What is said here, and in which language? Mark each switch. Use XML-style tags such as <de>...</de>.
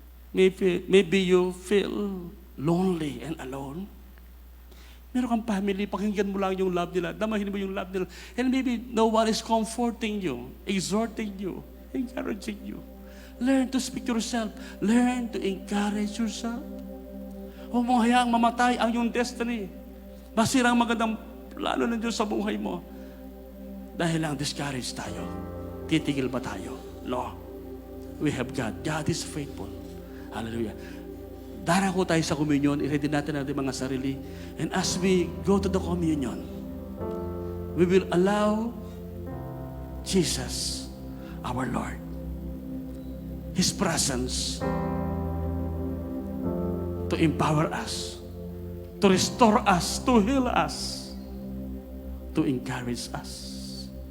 <en>Maybe you feel lonely and alone.</en> <tl>Meron kang family, pakinggan mo lang yung love nila, damahin mo yung love nila.</tl> <en>And maybe no one is comforting you, exhorting you, encouraging you. Learn to speak to yourself. Learn to encourage yourself.</en> <tl>Huwag mong hayaang mamatay ang iyong destiny. Masira ang magandang plano ng Diyos sa buhay mo. Dahil lang discouraged tayo. Titigil ba tayo?</tl> <en>No. We have God. God is faithful. Hallelujah.</en> <tl>Darako tayo sa communion. I-ready natin ang ating mga sarili.</tl> <en>And as we go to the communion, we will allow Jesus, our Lord, His presence to empower us, to restore us, to heal us, to encourage us.</en>